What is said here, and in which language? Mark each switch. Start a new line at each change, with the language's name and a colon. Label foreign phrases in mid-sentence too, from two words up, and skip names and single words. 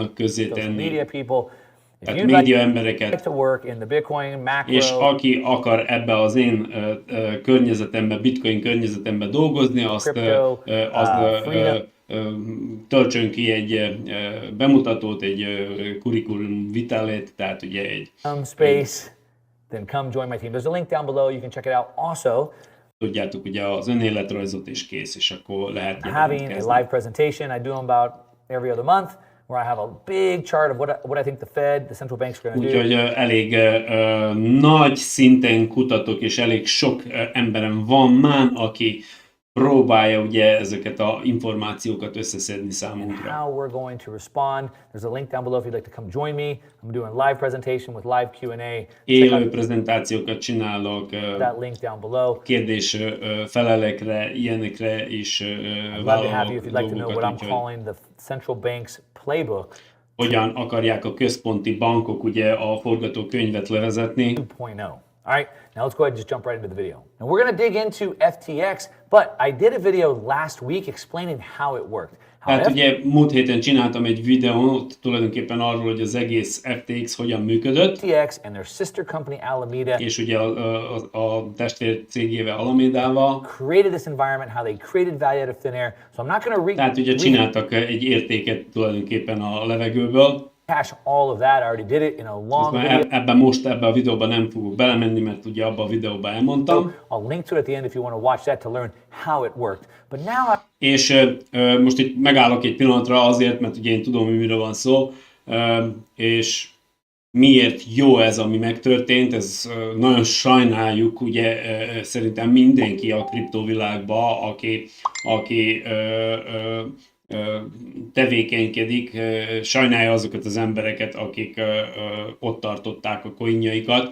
English: for
Hungarian: közzétenni,
English: media people. If
Hungarian: tehát
English: you'd like
Hungarian: média embereket.
English: to work in the Bitcoin macro,
Hungarian: És aki akar ebbe az én környezetembe, bitcoin környezetembe dolgozni, azt
English: Crypto, freedom.
Hungarian: töltsön ki egy bemutatót, egy curriculum vitálét, tehát ugye egy,
English: space, then come join my team. There's a link down below. You can check it out. Also,
Hungarian: tudjátok, ugye az önéletrajzot is kész, és akkor lehet
English: having a
Hungarian: jelentkezni.
English: live presentation. I do them about every other month, where I have a big chart of what I think the Fed, the central banks are going to do.
Hungarian: Úgyhogy elég nagy szinten kutatok, és elég sok emberem van már, aki próbálja ugye ezeket a információkat összeszedni számunkra.
English: How we're going to respond. There's a link down below if you'd like to come join me. I'm doing a live presentation with live Q&A. Check
Hungarian: Élő
English: out
Hungarian: prezentációkat csinálok,
English: that link down below.
Hungarian: kérdés felelekre, ilyenekre is
English: I'd love to have you if you'd like to know what I'm
Hungarian: úgyhogy
English: calling the central bank's playbook
Hungarian: hogyan akarják a központi bankok ugye a forgatókönyvet levezetni.
English: 2.0. All right, now let's go ahead and just jump right into the video. And we're going to dig into FTX, but I did a video last week explaining how it worked.
Hungarian: Hát ugye múlt héten csináltam egy videót tulajdonképpen arról, hogy az egész FTX hogyan működött.
English: FTX and their sister company Alameda.
Hungarian: És ugye a testvér cégével Alamedával.
English: Created this environment, how they created value out of thin air. So I'm not going to
Hungarian: Tehát ugye csináltak egy értéket tulajdonképpen a levegőből.
English: Cash all of that. I already did it in a long video.
Hungarian: Ebben a videóban nem fogok belemenni, mert ugye abban a videóban elmondtam.
English: I'll link to it at the end if you want to watch that to learn how it worked. But now
Hungarian: És most itt megállok egy pillanatra azért, mert ugye én tudom, hogy miről van szó, és miért jó ez, ami megtörtént, ez nagyon sajnáljuk, ugye szerintem mindenki a kriptovilágban, aki tevékenykedik, sajnálja azokat az embereket, akik ott tartották a coinjaikat.